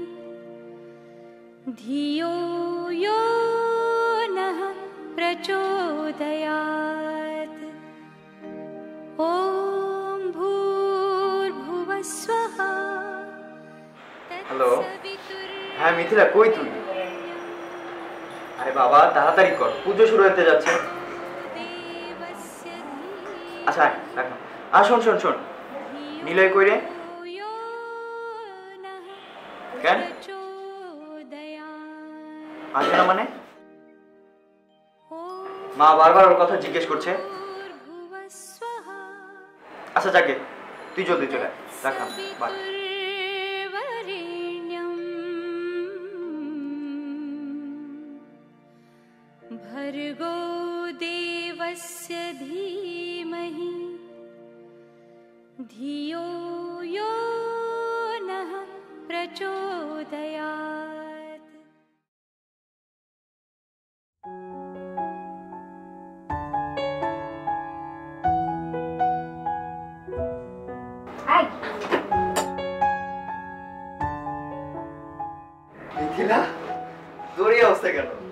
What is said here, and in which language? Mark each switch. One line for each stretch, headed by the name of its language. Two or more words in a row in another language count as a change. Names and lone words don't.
Sanskrit: धियो यो नः प्रचोदयात्।
Bangla: হ্যালো, হ্যাঁ মিথিলা, কই তুই? আরে বাবা তাড়াতাড়ি কর, পুজো শুরু হতে যাচ্ছে। আচ্ছা রাখো। আর শোন শোন শোন, নিলয় কই রে? কেন আসবে না মানে? মা বারবার ওর কথা জিজ্ঞেস করছে। আচ্ছা যাকে, তুই জলদি চলে আয়, রাখলাম, বাই।
Sanskrit: भर्गो देवस्य धीमहि धियो यो नः प्रचोदयात्।
Bangla: মিথিলা, তোর এই অবস্থা কেন?